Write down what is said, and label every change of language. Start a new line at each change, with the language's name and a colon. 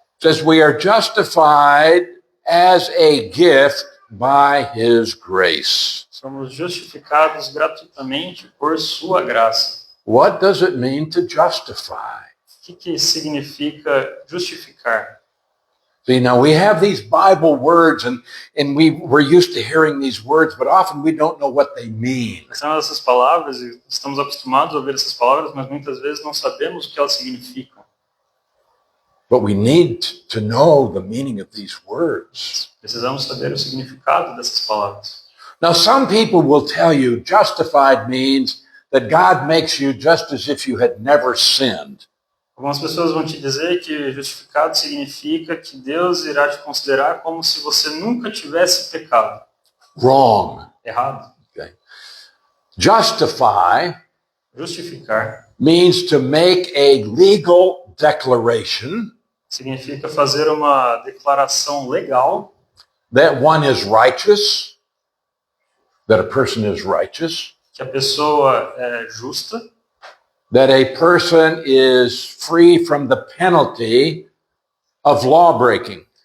English: says we are justified as a gift by his grace.
Portuguese: somos justificados gratuitamente por sua graça.
English: What does it mean to justify?
Portuguese: O que significa justificar?
English: See, now we have these Bible words and we're used to hearing these words, but often we don't know what they mean.
Portuguese: Nós temos essas palavras e estamos acostumados a ouvir essas palavras, mas muitas vezes não sabemos o que elas significam.
English: But we need to know the meaning of these words.
Portuguese: Precisamos saber o significado dessas palavras.
English: Now, some people will tell you justified means that God makes you just as if you had never sinned.
Portuguese: Algumas pessoas vão te dizer que justificado significa que Deus irá te considerar como se você nunca tivesse pecado.
English: Wrong.
Portuguese: Errado.
English: Okay. Justify
Portuguese: Justificar
English: means to make a legal declaration
Portuguese: significa fazer uma declaração legal
English: that one is righteous, that a person is righteous,
Portuguese: que a pessoa é justa,
English: that a person is free from the penalty of lawbreaking.